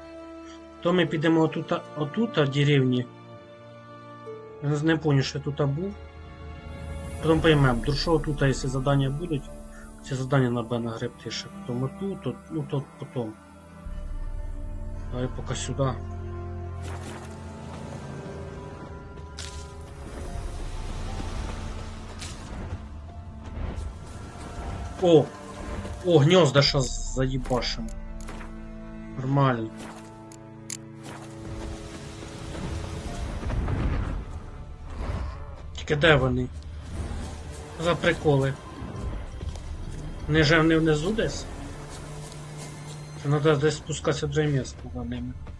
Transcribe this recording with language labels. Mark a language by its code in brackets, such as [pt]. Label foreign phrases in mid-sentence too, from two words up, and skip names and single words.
[uk] То ми підемо отут, в деревні. Я не пам'ятаю, що я тут був. Потім поймемо, до що тут, якщо задання будуть, ці задання на Б нагребти ще. Потім отут, ну тут потім. Давай поки сюди. О! [ru] О, гнезда сейчас заебашим. Нормально. [uk] Тільки де вони? За приколи. Ниже вони внизу десь? Це треба десь спускатися до місця за ними.